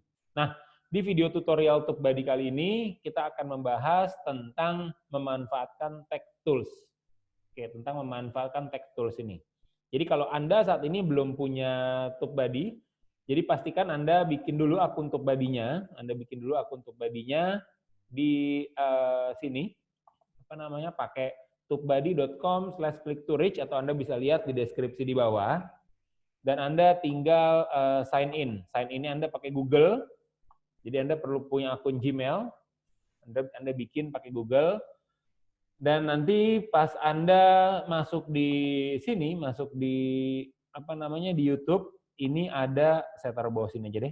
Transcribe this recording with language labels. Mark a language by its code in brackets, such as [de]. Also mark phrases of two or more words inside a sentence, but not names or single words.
[id] Nah, di video tutorial TubeBuddy kali ini, kita akan membahas tentang memanfaatkan Tech Tools. Oke, tentang memanfaatkan Tech Tools ini. Jadi kalau Anda saat ini belum punya TubeBuddy, jadi pastikan Anda bikin dulu akun TubeBuddy-nya. Anda bikin dulu akun TubeBuddy-nya di sini. Pakai tubebuddy.com/click-to-reach atau Anda bisa lihat di deskripsi di bawah. Dan Anda tinggal [en] sign in. Sign in- [id] nya Anda pakai Google. Jadi Anda perlu punya akun Gmail. Anda bikin pakai Google. Dan nanti pas Anda masuk di sini, masuk di di YouTube, ini ada, saya taruh bawah sini aja deh.